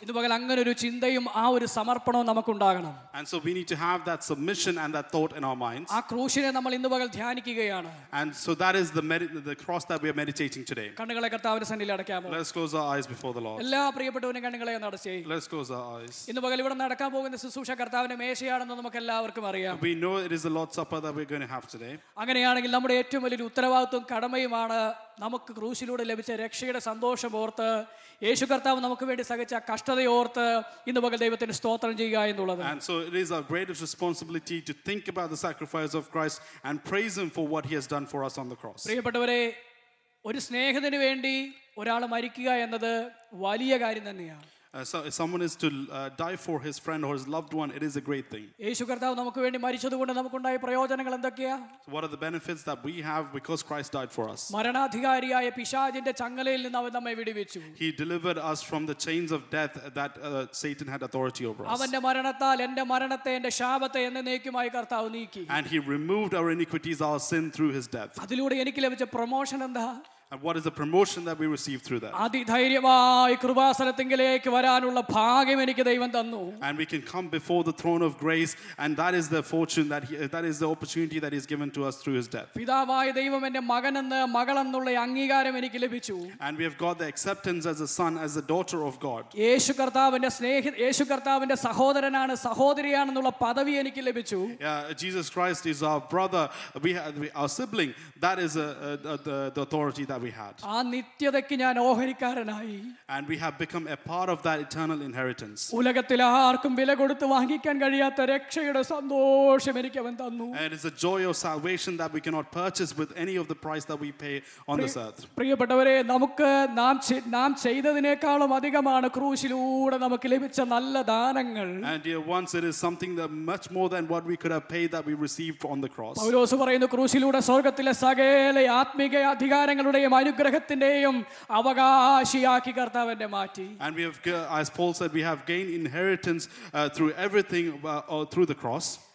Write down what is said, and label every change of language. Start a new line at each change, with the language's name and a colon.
Malayalam: ഇത് പകൽ അങ്ങനെ ഒരു ചിന്തയും ആ ഒരു സമർപ്പണവും നമുക്കുണ്ടാകണം.
English: And so we need to have that submission and that thought in our minds.
Malayalam: ആ ക്രൂശിനെ നമ്മൾ ഇന്ന് പകൽ ധ്യാനിക്കുകയാണ്.
English: And so that is the cross that we are meditating today.
Malayalam: കണ്ണുകളെ കർത്താവിന്റെ സന്നിധിയിൽ അടയ്ക്കാമോ?
English: Let's close our eyes before the Lord.
Malayalam: എല്ലാ പ്രിയപ്പെട്ടവരും കണ്ണുകളെ ഒന്ന് അടച്ചേ.
English: Let's close our eyes.
Malayalam: ഇന്ന് പകൽ ഇവിടെ നടക്കാൻ പോകുന്ന ശുശ്രൂഷ കർത്താവിന്റെ മേശയാണെന്ന് നമുക്ക് എല്ലാവർക്കും അറിയാം.
English: We know it is the Lord's Supper that we're going to have today.
Malayalam: അങ്ങനെയാണെങ്കിൽ നമ്മുടെ ഏറ്റവും വലിയൊരു ഉത്തരവാദിത്വം കടമയുമാണ് നമുക്ക് ക്രൂശിലൂടെ ലഭിച്ച രക്ഷയുടെ സന്തോഷം ഓർത്ത്, യേശു കർത്താവ് നമുക്ക് വേണ്ടി സഹിച്ച കഷ്ടതയോർത്ത് ഇന്ന് പകൽ ദൈവത്തിന് സ്തോത്രം ചെയ്യുക എന്നുള്ളത്.
English: And so it is our greatest responsibility to think about the sacrifice of Christ and praise him for what he has done for us on the cross.
Malayalam: പ്രിയപ്പെട്ടവരെ, ഒരു സ്നേഹത്തിന് വേണ്ടി ഒരാൾ മരിക്കുക എന്നത് വലിയ കാര്യം തന്നെയാണ്.
English: So if someone is to die for his friend or his loved one, it is a great thing.
Malayalam: യേശു കർത്താവ് നമുക്ക് വേണ്ടി മരിച്ചതുകൊണ്ട് നമുക്കുണ്ടായ പ്രയോജനങ്ങൾ എന്തൊക്കെയാ?
English: So what are the benefits that we have because Christ died for us?
Malayalam: മരണാധികാരിയായ പിശാചിന്റെ ചങ്ങലയിൽ നിന്ന് അവൻ നമ്മെ വിടുവിച്ചു.
English: He delivered us from the chains of death that Satan had authority over us.
Malayalam: അവന്റെ മരണത്താൽ എൻ്റെ മരണത്തെ, എൻ്റെ ശാപത്തെ എന്നേക്കുമായി കർത്താവ് നീക്കി.
English: And he removed our iniquities, our sin through his death.
Malayalam: അതിലൂടെ എനിക്ക് ലഭിച്ച പ്രൊമോഷൻ എന്താ?
English: And what is the promotion that we received through that?
Malayalam: അതിധൈര്യമായി കൃപാസനത്തിങ്കിലേക്ക് വരാനുള്ള ഭാഗ്യം എനിക്ക് ദൈവം തന്നു.
English: And we can come before the throne of grace, and that is the fortune that is the opportunity that is given to us through his death.
Malayalam: പിതാവായ ദൈവം എൻ്റെ മകനെന്ന് മകളെന്നുള്ള അംഗീകാരം എനിക്ക് ലഭിച്ചു.
English: And we have got the acceptance as a son, as a daughter of God.
Malayalam: യേശു കർത്താവിന്റെ സഹോദരനാണ്, സഹോദരിയാണെന്നുള്ള പദവി എനിക്ക് ലഭിച്ചു.
English: Jesus Christ is our brother, our sibling. That is the authority that we had.
Malayalam: ആ നിത്യതയ്ക്ക് ഞാൻ ഓഹരിക്കാരനായി.
English: And we have become a part of that eternal inheritance.
Malayalam: ഉലകത്തിൽ ആർക്കും വില കൊടുത്ത് വാങ്ങിക്കാൻ കഴിയാത്ത രക്ഷയുടെ സന്തോഷം എനിക്ക് അവൻ തന്നു.
English: And it is the joy of salvation that we cannot purchase with any of the price that we pay on this earth.
Malayalam: പ്രിയപ്പെട്ടവരെ, നമുക്ക് നാം ചെയ്തതിനേക്കാളും അധികമാണ് ക്രൂശിലൂടെ നമുക്ക് ലഭിച്ച നല്ല ദാനങ്ങൾ.
English: And dear ones, it is something that much more than what we could have paid that we received on the cross.
Malayalam: പൗലോസ് പറയുന്നു, ക്രൂശിലൂടെ സ്വർഗ്ഗത്തിലെ സകല ആത്മീക അധികാരങ്ങളുടെയും അനുഗ്രഹത്തിന്റെയും അവകാശിയാക്കി കർത്താവിനെ മാറ്റി.
English: And we have, as Paul said, we have gained inheritance through everything through the cross.